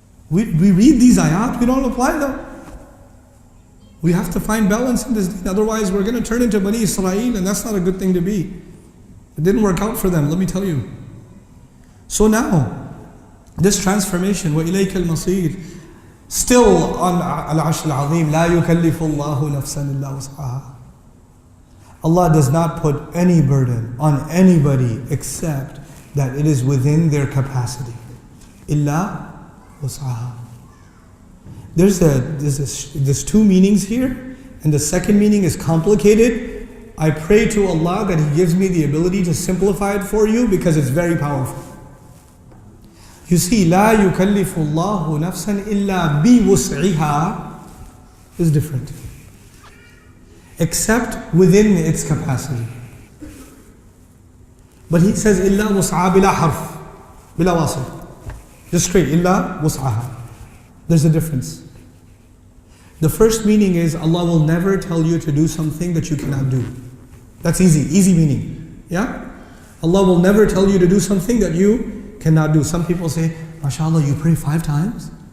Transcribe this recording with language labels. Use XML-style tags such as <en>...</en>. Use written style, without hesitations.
<en>We read these ayat, we don't apply them. We have to find balance in this deen. Otherwise we're going to turn into Bani Israel and that's not a good thing to be. It didn't work out for them, let me tell you. So now, this transformation,</en> <ar>وَإِلَيْكَ الْمَصِيرِ,</ar> <en>Still on Al-Arsh Al-Azim,</en> <ar>لا يكلف الله نفسا إلا وسعها.</ar> <en>Allah does not put any burden on anybody except that it is within their capacity.</en> <ar>إلا وسعها.</ar> <en>There's two meanings here, and the second meaning is complicated. I pray to Allah that He gives me the ability to simplify it for you because it's very powerful. You see,</en> <ar>لا يكلف الله نفسا إلا بوسعها</ar> <en>is different. Except within its capacity. But He says</en> <ar>إلا وسعها بلا حرف بلا واصل.</ar> <en>Just straight,</en> <ar>إلا وسعها.</ar> <en>There's a difference. The first meaning is Allah will never tell you to do something that you cannot do. That's easy meaning. Yeah? Allah will never tell you to do something that you cannot do. Some people say, MashaAllah, you pray 5 times?</en>